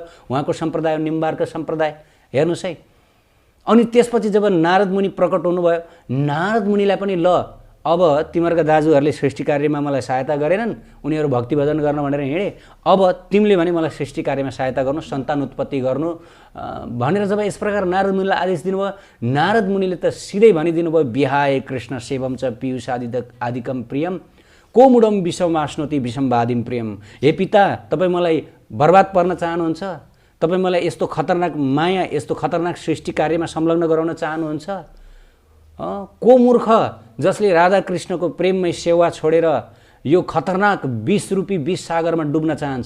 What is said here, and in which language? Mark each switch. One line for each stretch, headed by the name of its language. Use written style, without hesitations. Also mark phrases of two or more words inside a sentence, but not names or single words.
Nepali: उहाँको सम्प्रदाय निम्बार्क सम्प्रदाय। हेर्नुहोस् है, अनि त्यसपछि जब नारद मुनि प्रकट हुनुभयो, नारद मुनिलाई पनि ल अब तिमीहरूका दाजुहरूले सृष्टि कार्यमा मलाई सहायता गरेनन्, उनीहरू भक्ति भजन गर्न भनेर हिँडे, अब तिमीले भने मलाई सृष्टि कार्यमा सहायता गर्नु, सन्तान उत्पत्ति गर्नु भनेर जब यस प्रकार नारद मुनिलाई आदेश दिनुभयो, नारद मुनिले त सिधै भनिदिनु भयो,
Sanskrit: विहाय कृष्ण सेवम च पीयूष आदिकम प्रियम कोमुडम विषम आश्नोति विषमवादिम प्रियम।
Nepali: हे पिता, तपाईँ मलाई बर्बाद पर्न चाहनुहुन्छ, तपाईँ मलाई यस्तो खतरनाक माया, यस्तो खतरनाक सृष्टि कार्यमा संलग्न गराउन चाहनुहुन्छ? को मूर्ख जसले राधाकृष्णको प्रेममय सेवा छोडेर यो खतरनाक 20 रूपी 20 सागरमा डुब्न चाहन्छ?